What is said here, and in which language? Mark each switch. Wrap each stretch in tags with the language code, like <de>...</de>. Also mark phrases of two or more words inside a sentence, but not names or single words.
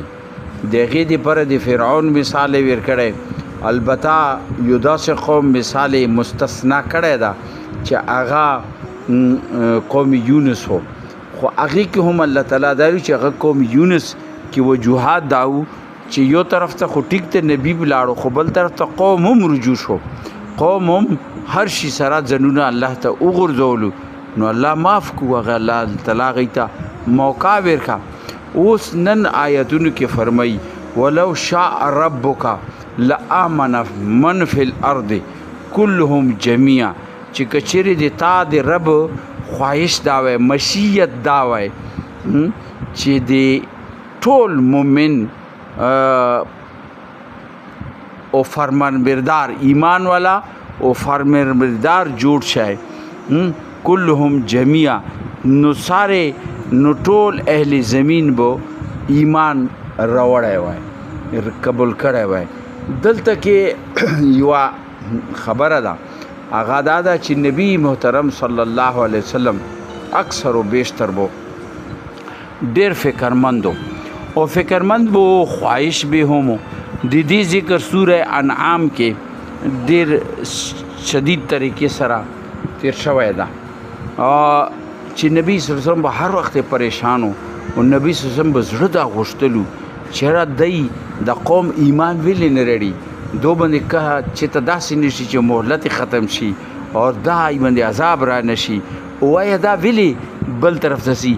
<ps>د هغې دپاره د فرعون مثال یې ورکړی، البته یو داسې قوم مثال یې مستثنا کړی ده چې هغه قوم یونس هو، خو هغې کې هم الله تعالی دا وایي چې هغه قوم یونس کې وجوهات دا وو چې یو طرف ته خو ټیک ته نبي ولاړو، خو بل طرف ته قوم هم رجوع شو، قوم هم هر شي سره ځنونه الله ته وغورځولو، نو الله معاف کړو، هغه الله تعالی هغې ته موقع ورکړه. اوس نن آیتونو کې فرمایي</ps> <ar>ولو شاء ربک لآمن من فی الارض كلهم جميعا،</ar> <ps>چې کچېرې د تا د رب خواهش دا وای، مشیت دا وای چې د ټول مومن او فرمانبردار ایمان والا او فرمانبردار جوړ شای،</ps> <ar>كلهم جميعا،</ar> <ps>نو سارے نو ټول اهل زمین بو ایمان راوړی وای، قبول کړی وای. دلته کې یوه خبره ده، هغه دا ده چې نبی محترم</ps> <ar>صلی الله علیه وسلم</ar> <ps>اکثر و بیشتر بو ډېر فکرمندو او فکرمند بو، خواهش به همو. د دې ذکر سوره انعام کې ډېر شدید طریقې سره تیر شوی ده چې نبی</ps> <ar>صلی الله علیه وسلم</ar> <ps>به هر وخت پریشان و او نبی</ps> <ar>صلی الله علیه وسلم</ar> <ps>به زړه دا غوښتلو چې یاره دی د قوم ایمان ولې نه لري، دو باندې که چې ته داسې نه شي چې مهلت ختم شي او دا باندې عذاب را نه شي، وایه دا ولې بل طرف ته ځي.</ps>